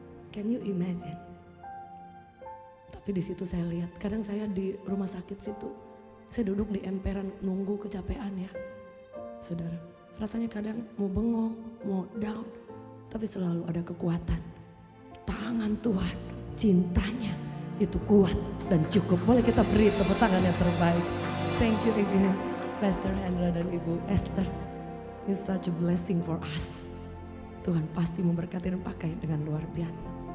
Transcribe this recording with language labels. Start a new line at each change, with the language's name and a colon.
English: Can you imagine?
Indonesian: Tapi di situ saya lihat, kadang saya di rumah sakit situ, saya duduk di emperan nunggu kecapean ya. Saudara, rasanya kadang mau bengong, mau down, tapi selalu ada kekuatan. Tangan Tuhan, cintanya itu kuat dan cukup. Boleh kita beri tepuk tangan yang terbaik.
English: Thank you again, Pastor Hendra dan Ibu Esther. It's such a blessing for us.
Indonesian: Tuhan pasti memberkati dan pakai dengan luar biasa.